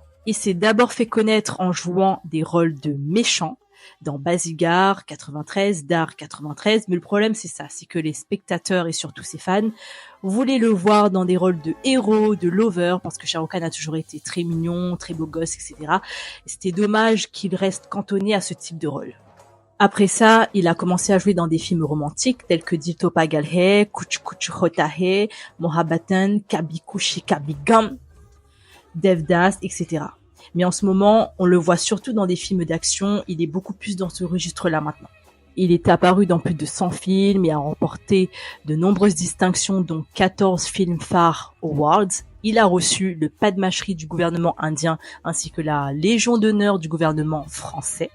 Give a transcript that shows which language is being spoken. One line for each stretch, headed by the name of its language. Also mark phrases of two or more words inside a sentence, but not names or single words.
French: Il s'est d'abord fait connaître en jouant des rôles de méchants, dans Basigar 93, Dar 93, mais le problème c'est que les spectateurs et surtout ses fans voulaient le voir dans des rôles de héros, de lover, parce que Shah Rukh Khan a toujours été très mignon, très beau gosse, etc. Et c'était dommage qu'il reste cantonné à ce type de rôle. Après ça, il a commencé à jouer dans des films romantiques tels que Dil To Pagal Hai, Kuch Kuch Hota Hai, Mohabatan, Kabhi Khushi Kabhie Gham, Devdas, etc. Mais en ce moment, on le voit surtout dans des films d'action, il est beaucoup plus dans ce registre-là maintenant. Il est apparu dans plus de 100 films et a remporté de nombreuses distinctions dont 14 Filmfare Awards. Il a reçu le Padma Shri du gouvernement indien ainsi que la Légion d'honneur du gouvernement français.